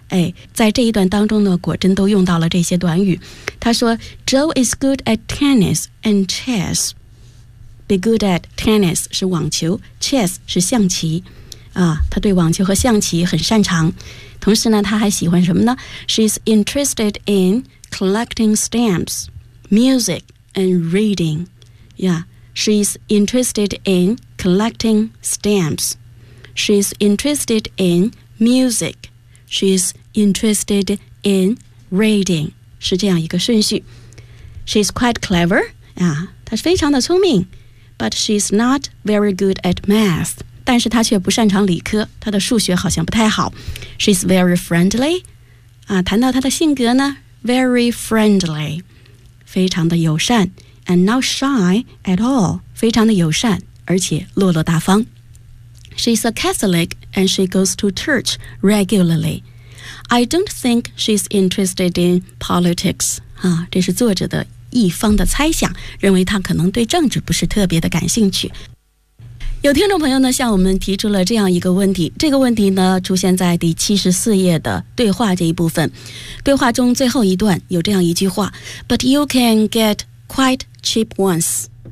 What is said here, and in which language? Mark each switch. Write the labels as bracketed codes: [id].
[zh] 哎，在这一段当中呢，果真都用到了这些短语。他说 [en] Joe is good at tennis and chess。 be good at tennis [zh] 是网球， chess 是象棋啊，他对网球和象棋很擅长。同时呢，他还喜欢什么呢？ [en] She's interested in collecting stamps, music and reading. Yeah, she's interested in collecting stamps. She's interested in music. She's interested in reading. [zh] 是这样一个顺序。 [en] She's quite clever. [zh] 她非常的聪明。 [en] But she's not very good at math. [zh] 但是他却不擅长理科，他的数学好像不太好。 [en] She's very friendly [zh] 谈到他的性格呢， very friendly， 非常的友善， [en] and not shy at all， [zh] 非常的友善而且落落大方。 [en] She's a Catholic and she goes to church regularly. I don't think she's interested in politics. [zh] 这是作者的一方的猜想，认为他可能对政治不是特别的感兴趣。有听众朋友呢向我们提出了这样一个问题，这个问题呢出现在第74页的对话这一部分。对话中最后一段有这样一句话， [en] But you can get quite cheap ones.